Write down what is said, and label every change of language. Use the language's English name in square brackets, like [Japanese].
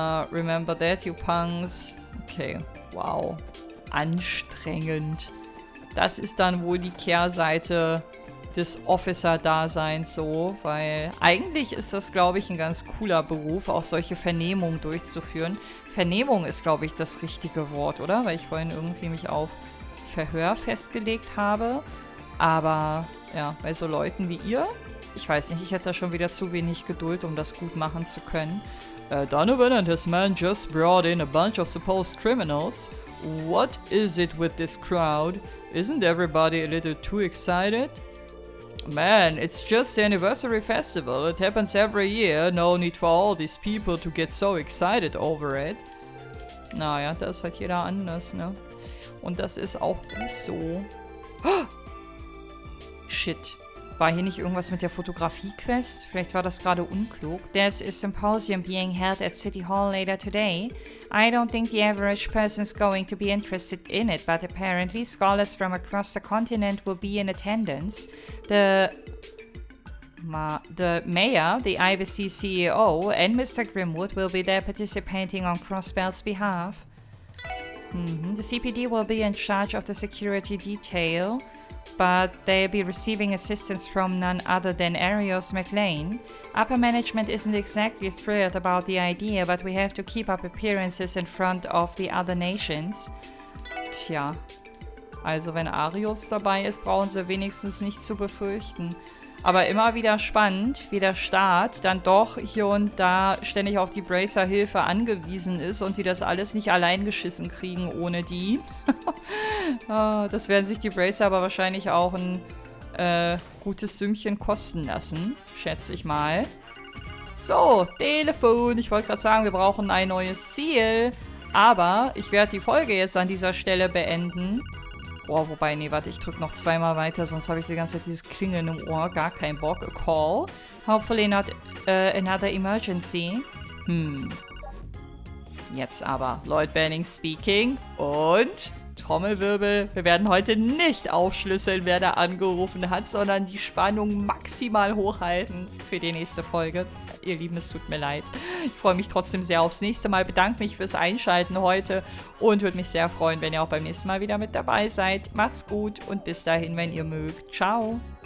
[English] Remember that, you punks. [German] Okay, wow. Anstrengend. Das ist dann wohl die Kehrseite des Officer-Daseins so, weil eigentlich ist das, glaube ich, ein ganz cooler Beruf, auch solche Vernehmungen durchzuführen. Vernehmung ist, glaube ich, das richtige Wort, oder? Weil ich vorhin irgendwie mich auf Verhör festgelegt habe. Aber ja, bei so Leuten wie ihr, ich weiß nicht, ich hätte da schon wieder zu wenig Geduld, um das gut machen zu können. [English] Donovan and his man just brought in a bunch of supposed criminals. What is it with this crowd? Isn't everybody a little too excited? Man, it's just the anniversary festival. It happens every year. No need for all these people to get so excited over it. [German] Naja, da ist halt jeder anders, ne? Und das ist auch gut so. Oh! Shit. War hier nicht irgendwas mit der Fotografie-Quest? Vielleicht war das gerade unklug. [English] There's a symposium being held at City Hall later today. I don't think the average person is going to be interested in it, but apparently scholars from across the continent will be in attendance. The mayor, the IBC CEO, and Mr. Grimwood will be there participating on Crossbell's behalf. The CPD will be in charge of the security detail, but they'll be receiving assistance from none other than Arios McLean. Upper management isn't exactly thrilled about the idea, but we have to keep up appearances in front of the other nations. [German] Tja, also wenn Arios dabei ist, brauchen sie wenigstens nicht zu befürchten. Aber immer wieder spannend, wie der Staat dann doch hier und da ständig auf die Bracer-Hilfe angewiesen ist und die das alles nicht allein geschissen kriegen ohne die. Das werden sich die Bracer aber wahrscheinlich auch ein gutes Sümmchen kosten lassen, schätze ich mal. So, Telefon. Ich wollte gerade sagen, wir brauchen ein neues Ziel. Aber ich werde die Folge jetzt an dieser Stelle beenden. Boah, wobei, nee, warte, ich drücke noch zweimal weiter, sonst habe ich die ganze Zeit dieses Klingeln im Ohr. Gar kein Bock. [English] A call. Hopefully not another emergency. [German] Jetzt aber. [English] Lloyd Banning speaking. [German] Und Trommelwirbel. Wir werden heute nicht aufschlüsseln, wer da angerufen hat, sondern die Spannung maximal hochhalten für die nächste Folge. Ihr Lieben, es tut mir leid. Ich freue mich trotzdem sehr aufs nächste Mal. Bedanke mich fürs Einschalten heute und würde mich sehr freuen, wenn ihr auch beim nächsten Mal wieder mit dabei seid. Macht's gut und bis dahin, wenn ihr mögt. Ciao.